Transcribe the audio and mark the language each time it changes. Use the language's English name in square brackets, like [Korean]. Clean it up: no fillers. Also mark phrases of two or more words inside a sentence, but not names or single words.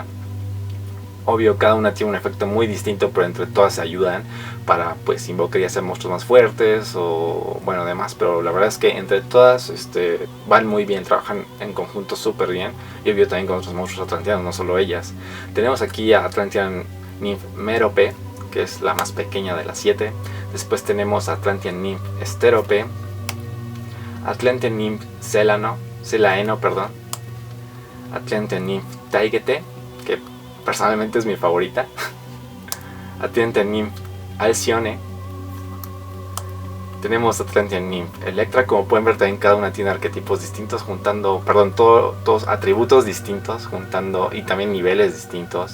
[Spanish] Obvio, cada una tiene un efecto muy distinto, pero entre todas se ayudan para pues invocar y hacer monstruos más fuertes o bueno, demás. Pero la verdad es que entre todas van muy bien, trabajan en conjunto súper bien. Y obvio también con otros monstruos atlanteanos, no solo ellas. Tenemos aquí a Atlantean Nymph Merope, que es la más pequeña de las 7. Después tenemos a Atlantean Nymph Sterope, Atlantean Nymph Celaeno, Atlantean Nymph Taigete, que personalmente es mi favorita. Atlantean Nymph Alcyone. Tenemos Atlantean Nymph Electra. Como pueden ver, también cada una tiene arquetipos distintos, todos atributos distintos, juntando, y también niveles distintos.